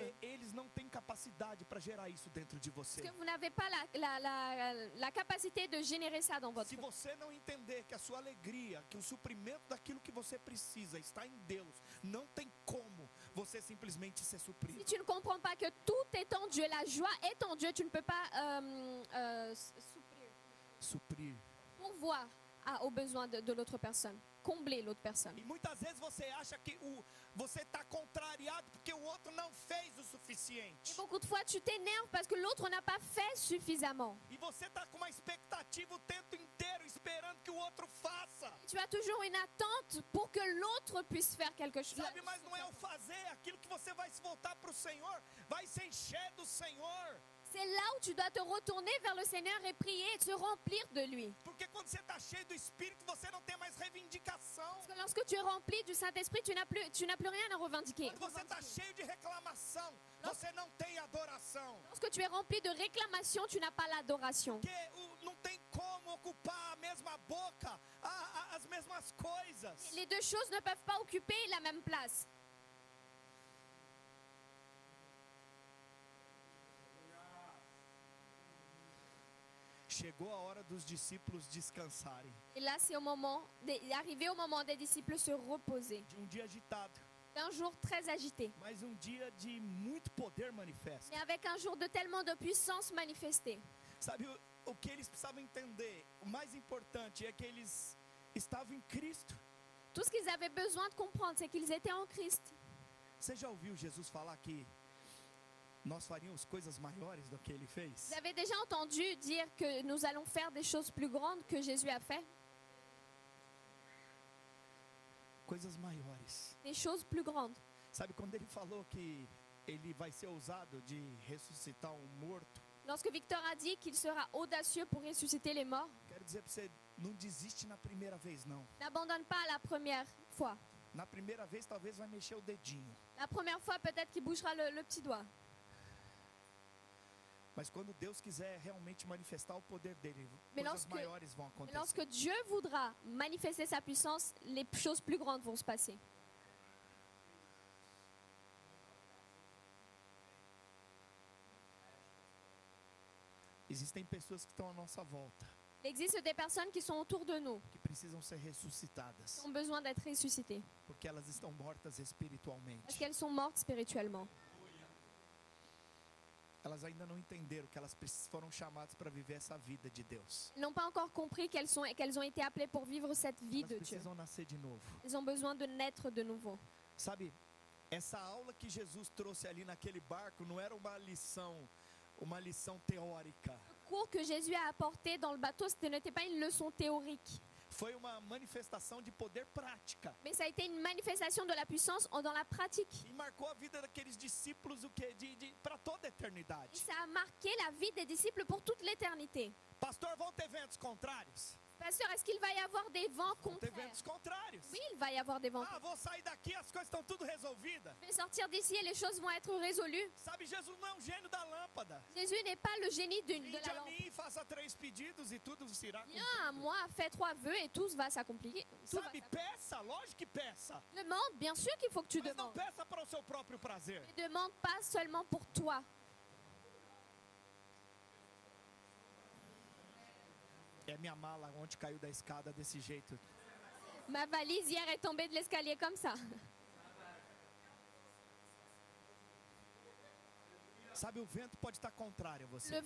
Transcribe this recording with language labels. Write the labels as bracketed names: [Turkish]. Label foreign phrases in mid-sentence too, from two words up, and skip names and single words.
[Portuguese] Porque eles não têm capacidade para gerar isso dentro de você. [French] Parce que vous n'avez pas la capacité de générer ça dans votre [Portuguese] Se [French] vie. [Portuguese] você não entender que a sua alegria, que o suprimento daquilo que você precisa está em Deus, não tem como você simplesmente ser [French] Si [Portuguese] suprido. [French] tu ne comprends pas que tout est en Dieu, la joie est en Dieu, tu ne peux pas [Portuguese] Suprir. [French] pourvoir aux besoins de l'autre personne, combler l'autre personne. [Portuguese] E muitas vezes você acha que você está contrariado porque o outro não fez o [French] Et [Portuguese] suficiente. [French] beaucoup de fois, tu t'énerves parce que l'autre n'a pas fait suffisamment. [Portuguese] E você está com uma expectativa o tempo inteiro esperando que o outro faça. [French] Tu as toujours une attente pour que l'autre puisse faire quelque chose. [Portuguese] Sabe, mas não é o fazer, aquilo que você vai se voltar para o Senhor, vai se encher do Senhor. [French] C'est là où tu dois te retourner vers le Seigneur et prier et te remplir de lui. [Portuguese] Porque quando você está cheio do Espírito, você não tem mais reivindicação. [French] Parce que lorsque tu es rempli du Saint-Esprit, tu n'as plus rien à revendiquer. [Portuguese] Quando você está cheio de reclamação, você não tem adoração. [French] Lorsque tu es rempli de réclamation, tu n'as pas l'adoration. [Portuguese] Porque não tem como ocupar a mesma boca, as mesmas coisas. [French] Les deux choses ne peuvent pas occuper la même place. [Portuguese] Chegou a hora dos discípulos descansarem. [French] Et là, c'est arrivé au moment des disciples se reposer. [Portuguese] De dia agitado, [French] C'est un jour très agité, [Portuguese] mas dia de muito poder manifesto. [French] mais avec un jour de tellement de puissance manifestée. [Portuguese] Sabe, o que eles precisavam entender, o mais importante é que eles estavam em Cristo. [French] Tout ce qu'ils avaient besoin de comprendre, c'est qu'ils étaient en Christ. [Portuguese] Você já ouviu Jesus falar que nós faríamos coisas maiores do que ele fez? [French] Vous avez déjà entendu dire que nous allons faire des choses plus grandes que Jésus a fait? [Portuguese] Coisas maiores. [French] Des choses plus grandes. [Portuguese] Sabe, quando ele falou que ele vai ser ousado de ressuscitar um morto, [French] Lorsque Victor a dit qu'il sera audacieux pour ressusciter les morts, [Portuguese] quero dizer para você, não desiste na primeira vez, não. [French] n'abandonne pas la première fois. [Portuguese] Na primeira vez, talvez vai mexer o dedinho. [French] La première fois, peut-être qu'il bougera le petit doigt. [Portuguese] Mas quando Deus quiser realmente manifestar o poder dele, [French] Mais [Portuguese] coisas [French] lorsque- [Portuguese] maiores vão [French] Mais [Portuguese] acontecer. [French] lorsque Dieu voudra manifester sa puissance, les choses plus grandes vont se passer. [Portuguese] Existem pessoas que estão à nossa volta, [French] Il existe des personnes qui sont autour de nous, [Portuguese] que precisam ser ressuscitadas, [French] qui ont besoin d'être ressuscitées, [Portuguese] porque elas estão mortas espiritualmente. [French] parce qu'elles sont mortes spirituellement. [Portuguese] Elas ainda não entenderam que elas foram chamadas para viver essa vida de Deus. [French] Elles n'ont pas encore compris qu'elles ont été appelées pour vivre cette vie [Portuguese] Elas [French] de Dieu. [Portuguese] precisam nascer de novo. [French] Elles ont besoin de naître de nouveau. [Portuguese] Sabe, essa aula que Jesus trouxe ali naquele barco não era uma lição teórica. [French] Le cours que Jésus a apporté dans le bateau, ce n'était pas une leçon théorique, [Portuguese] Foi uma manifestação de poder prática. [French] mais ça a été une manifestation de la puissance dans la pratique. [Portuguese] E marcou a vida daqueles discípulos o quê? Para toda a [French] Et [Portuguese] eternidade. [French] ça a marqué la vie des disciples pour toute l'éternité. [Portuguese] Pastor, vão ter ventos contrários? [French] Pasteur, est-ce qu'il va y avoir des vents [Portuguese] Vão ter [French] contraires? [Portuguese] ventos contrários. [French] Oui, il va y avoir des vents. [Portuguese] Ah, vou sair daqui, as coisas estão tudo resolvidas. [French] Je vais sortir d'ici et les choses vont être résolues. [Portuguese] Sabe, Jesus não é um gênio da lâmpada. [French] Jésus n'est pas le génie de [Portuguese] Vinde [French] la [Portuguese] a [French] lampe. [Portuguese] mim, faça 3 pedidos e tudo se irá [French] Viens à moi, fais 3 vœux et tout va s'accomplir. Tout va [Portuguese] Sabe, peça, lógico que peça. [French] Demande, bien sûr qu'il faut que tu [Portuguese] Mas não [French] demandes. [Portuguese] peça para o seu próprio prazer. [French] Ne demande pas seulement pour toi. [Portuguese] É minha mala ontem caiu da escada desse jeito. [French] Ma valise hier est tombée de l'escalier comme ça. [Portuguese] Sabe, o vento pode estar contrário a você,